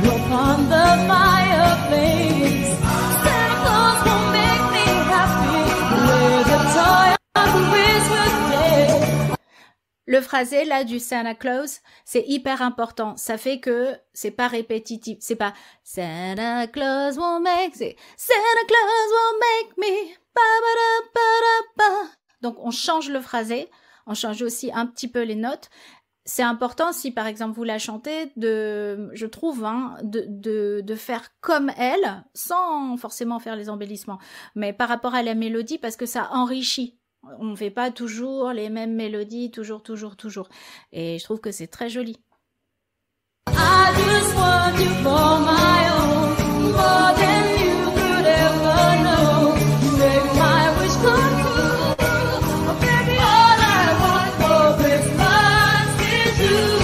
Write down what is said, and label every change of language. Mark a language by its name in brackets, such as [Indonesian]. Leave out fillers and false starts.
[English] On the fireplace, Santa Claus won't make me happy with a toy on Christmas Day. [French] Le phrasé là du Santa Claus, c'est hyper important. Ça fait que c'est pas répétitif. C'est pas Santa Claus won't make, c'est Santa Claus won't make me. Ba, ba, da, ba, da, ba. Donc on change le phrasé, on change aussi un petit peu les notes. C'est important si par exemple vous la chantez je trouve, de faire comme elle, sans forcément faire les embellissements, mais par rapport à la mélodie parce que ça enrichit. On ne fait pas toujours les mêmes mélodies, toujours. Et je trouve que c'est très joli. [English] I just want you for my own, more than you could ever know. You make my wish come true. Oh, baby, all I want for Christmas is you.